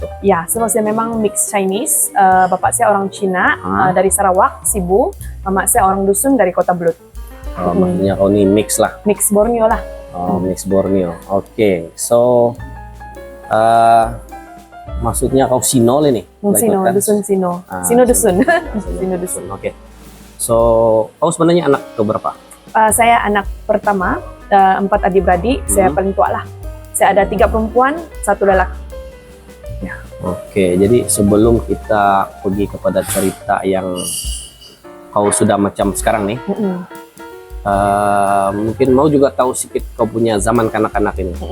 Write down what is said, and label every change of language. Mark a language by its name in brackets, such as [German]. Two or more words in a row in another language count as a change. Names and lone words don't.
[Malay] Ya, sebab saya memang [English] mix Chinese. [Malay] Bapak saya orang Cina, dari Sarawak, Sibu. Mama saya orang dusun dari Kota Blut. Maksudnya kau ini mix lah? Mix Borneo lah. Mix Borneo. Oke, so maksudnya kau Sinol ini? Sino, dusun Sino. Sino dusun. Sino dusun. Oke. So, kau sebenarnya anak keberapa? Saya anak pertama, 4 adik-beradik. Saya paling tua lah. Saya ada 3 perempuan, 1 lelaki. Ya. Oke, jadi sebelum kita pergi kepada cerita yang kau sudah macam sekarang nih, mungkin mau juga tahu sedikit kau punya zaman kanak-kanak ini.